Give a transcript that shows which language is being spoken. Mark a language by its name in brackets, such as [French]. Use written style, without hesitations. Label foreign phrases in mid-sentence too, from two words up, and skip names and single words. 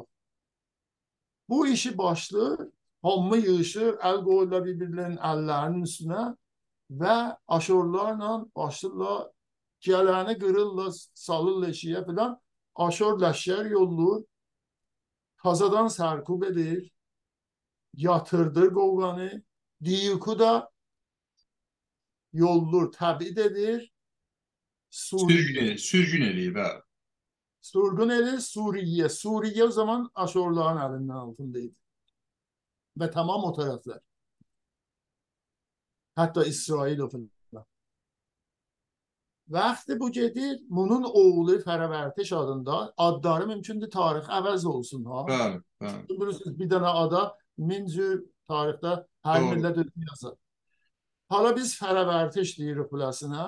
[Azerbaijani] Bu işi başlayır, hamı yığışır, əl qoyurlar bir-birlərinin əllərinin üstünə və aşurlarla başlayırlar, gələni qırırlar, salırlar eşiyə filan, aşur ləşkər yollur, tazadan sərkub edir, yatırdır qovğanı, Diyuku da yollur, təbid edir, sürgün eləyib, hə. [Turkish] Sürgün edir Suriye. Suriye o zaman Aşurların elinden altındaydı. Ve tamam o taraflar. Hatta İsrail o falan. [Azerbaijani] Vaxtı bu gedir, bunun oğlu Fərəvərtiş adında adları mümkündür tarix əvəz olsun ha. Bəli, bəli. Bilirsiniz bir dənə ada min cür tarixdə hər millət özü yazar. Hala biz Fərəvərtiş deyirik bulasına.